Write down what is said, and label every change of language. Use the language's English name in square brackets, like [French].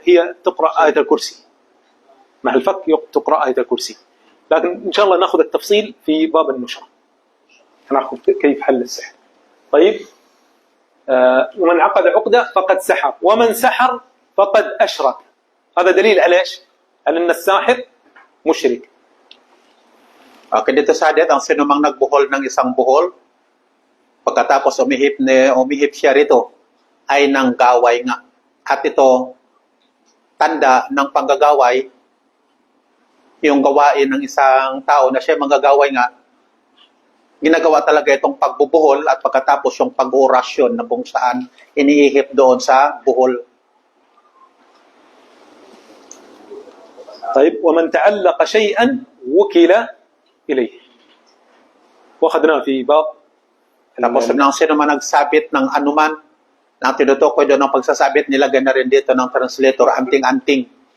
[Arabic] هي تقرأ آية الكرسي مع الفك، تقرأ آية الكرسي، لكن إن شاء الله نأخذ التفصيل في باب النشرة، نأخذ كيف حل السحر. طيب، ومن عقد عقدة فقد سحر، ومن سحر فقد أشرك. هذا دليل على إيش؟ على أن الساحر مشرك. [Filipino] Okay, dito sa hadith, ang sinumang nagbuhol ng isang buhol, pagkatapos umihip siya rito, ay nanggaway nga. At ito, tanda ng panggagaway, yung gawain ng isang tao na siya manggagaway nga, ginagawa talaga itong pagbubuhol at pagkatapos yung pag-orasyon na kung saan iniihip doon sa buhol. [Arabic] طيب، ومن تعلق شيئا وكل إليه، وأخذناه في باب. [Filipino] Tapos ng sino man nagsabit ng anuman, na tinutukoy doon ng pagsasabit, nilagay na rin dito ng translator, anting-anting.